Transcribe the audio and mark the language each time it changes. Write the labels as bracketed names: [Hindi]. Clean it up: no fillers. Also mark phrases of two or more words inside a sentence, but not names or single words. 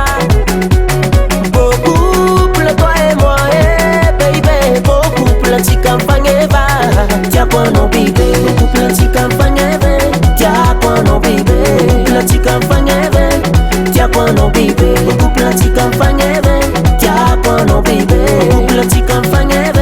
[French] Beau couple toi et moi, eh baby. Beau couple [Malagasy] antsika mifagneva. Tiako anao baby, [French] beau couple [Malagasy] antsika mifagneva. Tiako anao baby, [French] beau couple [Malagasy] antsika mifagneva. Tiako anao baby, [French] beau couple [Malagasy] antsika mifagneva. Tiako anao baby, [French] beau couple [Malagasy] antsika mifagneva.